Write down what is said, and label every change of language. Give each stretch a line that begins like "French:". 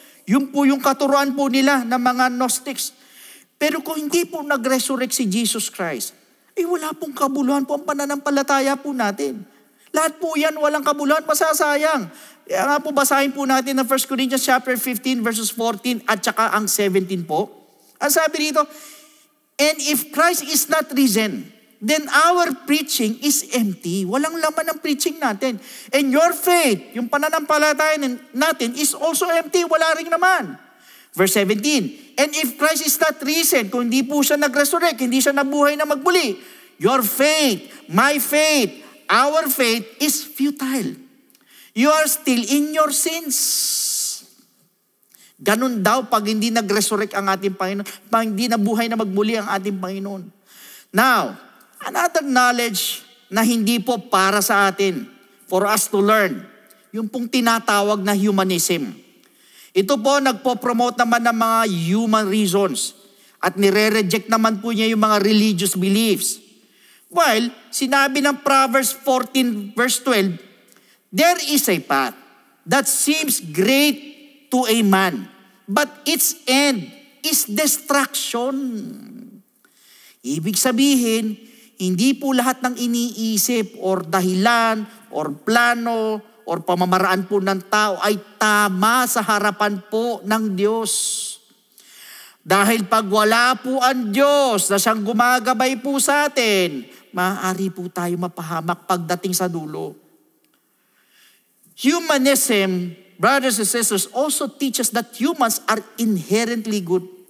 Filipino: Yun po yung katuruan po nila ng mga Gnostics. Pero kung hindi po nag-resurrect si Jesus Christ, ay wala pong kabuluhan po ang pananampalataya po natin. Lahat po yan, walang kabuluhan, masasayang. Kaya nga po, basahin po natin ng 1 Corinthians chapter 15 verses 14 at saka ang 17 po. Ang sabi dito,
English: and if Christ is not risen, then our preaching is empty.
Filipino: Walang laman ang preaching natin.
English: And your faith,
Filipino: yung pananampalataya natin,
English: is also empty.
Filipino: Wala rin naman.
English: Verse 17, and if Christ is not risen,
Filipino: kung hindi po siya nag-resurrect, hindi siya nabuhay na magbuli,
English: your faith, my faith, our faith is futile. You are still in your sins.
Filipino: Ganun daw pag hindi nag-resurrect ang ating Panginoon, pag hindi nabuhay na magbuli ang ating Panginoon. Now, another knowledge na hindi po para sa atin,
English: for us to learn,
Filipino: yung pong tinatawag na humanism. Ito po, nagpo-promote naman ng mga human reasons at nire-reject naman po niya yung mga religious beliefs.
English: While,
Filipino: sinabi ng
English: Proverbs 14 verse 12, there is a path that seems great to a man, but its end is destruction.
Filipino: Ibig sabihin, hindi po lahat ng iniisip or dahilan or plano or pamamaraan po ng tao ay tama sa harapan po ng Diyos. Dahil pag wala po ang Diyos na siyang gumagabay po sa atin, maaari po tayo mapahamak pagdating sa dulo.
English: Humanism, brothers and sisters, also teaches that humans are inherently good.